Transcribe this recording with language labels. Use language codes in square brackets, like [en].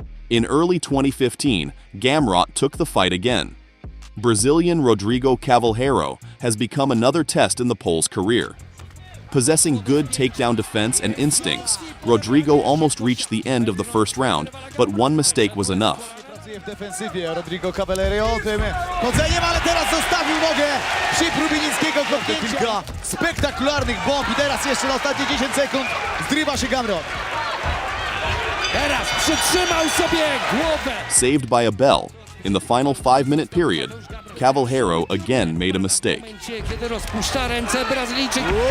[en] In early 2015, Gamrot took the fight again. Brazilian Rodrigo Cavalheiro has become another test in the Pole's career. Possessing good takedown defense and instincts, Rodrigo almost reached the end of the first round, but one mistake was enough. [pl] Pracuje w defensywie Rodrigo Cavalheiro tym chodzeniem, ale teraz zostawił nogę przy próbie niskiego kopnięcia. Kilka spektakularnych bomb i teraz jeszcze na ostatnie 10 sekund zrywa się Gamrot. Teraz przytrzymał sobie głowę. [en] Saved by a bell, in the final 5-minute period, Cavalheiro again made a mistake. [pl] Kiedy rozpuszcza ręce Brazylijczyk.